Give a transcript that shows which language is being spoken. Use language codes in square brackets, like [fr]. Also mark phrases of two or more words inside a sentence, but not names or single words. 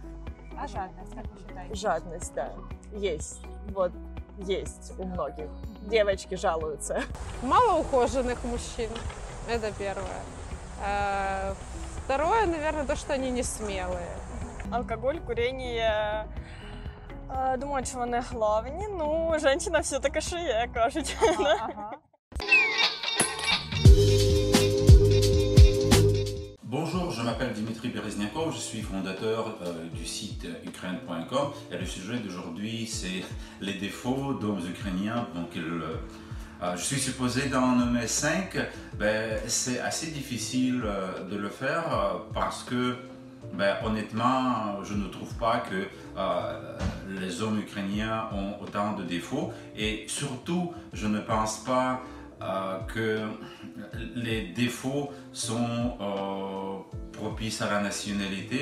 [ru] А жадность, как вы считаете? Жадность, да, есть. Вот есть у многих. Девочки жалуются. Мало ухоженных мужчин, это первое. Второе, наверное, то, что они не смелые. Алкоголь, курение. [uk] Думаю, що вони головні. Ну, жінка все-таки шиє, кажуть. Ага. [fr] Bonjour, je m'appelle Dimitri Berezniakov, je suis fondateur du site ukraine.com et le sujet d'aujourd'hui c'est les défauts d'hommes ukrainiens. Donc, je suis supposé d'en nommer 5, c'est assez difficile de le faire parce que honnêtement je ne trouve pas que les hommes ukrainiens ont autant de défauts et surtout je ne pense pas que les défauts sont propices à la nationalité.